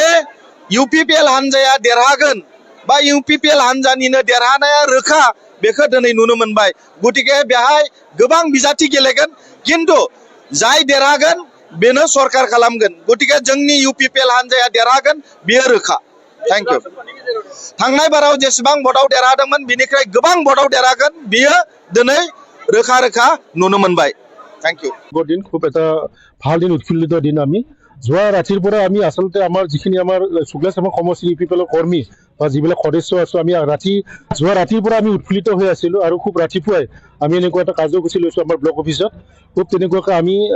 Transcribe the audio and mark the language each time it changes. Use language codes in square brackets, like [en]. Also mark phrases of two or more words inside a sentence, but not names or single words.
[brx] UPPL हानजाया देरहागोन बा UPPL हानजानिनो देरहानाया रोखा बेखौ दिनै नुनो मोनबाय गतिके बेहाय गोबां बिजाथि गेलेगोन किन्तु जाय देरहागोन बेनो सरकार खालामगोन गतिके जोंनि UPPL हानजाया देरहागोन बेयो रोखा [en] thank you [brx] थांनाय बाराव जेसेबां भटआव देरहादोंमोन बिनिफ्राय गोबां भटआव देरहागोन बियो दिनै रोखा रोखा नुनो मोनबाय [en] thank you [as] দিন খুব এটা ভাল দিন উৎফুল্লিত দিন আমি যোৱা ৰাতিৰ পৰা আমি আচলতে আমাৰ যিখিনি আমাৰ শুক্লাচামা সমষ্টি UPPL কৰ্মী বা যিবিলাক সদস্য আছো আমি যোৱা ৰাতিৰ পৰা আমি উৎফুল্লিত হৈ আছিলো আৰু খুব ৰাতিপুৱাই আমি এনেকুৱা এটা কাৰ্যসূচী লৈছো আমাৰ ব্লক অফিচত খুব তেনেকুৱাকৈ আমি